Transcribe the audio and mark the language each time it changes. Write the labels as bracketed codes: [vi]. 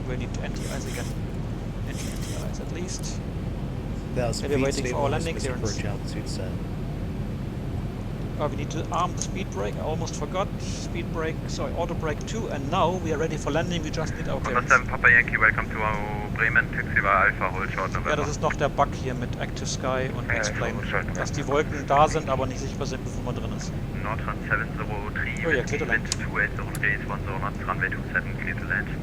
[en] We need to anti-ice again. Anti-ice at least. Maybe waiting for our landing clearance. Altitude set. We need to arm the speed brake. I almost forgot. Speed brake, sorry, auto brake 2, and now we are ready for landing. We just need our clearance. 7 Papa Yankee, welcome to Bremen, Taxi war Alpha, hold short November. [de] Ja, das ist noch der Bug hier mit Active Sky und Explain, dass die Wolken da sind, aber nicht sichtbar sind, bevor man drin ist. [en] Nordrun 703, oh ja, clear to land. 2803 is 10 knots, runway 27, clear to land.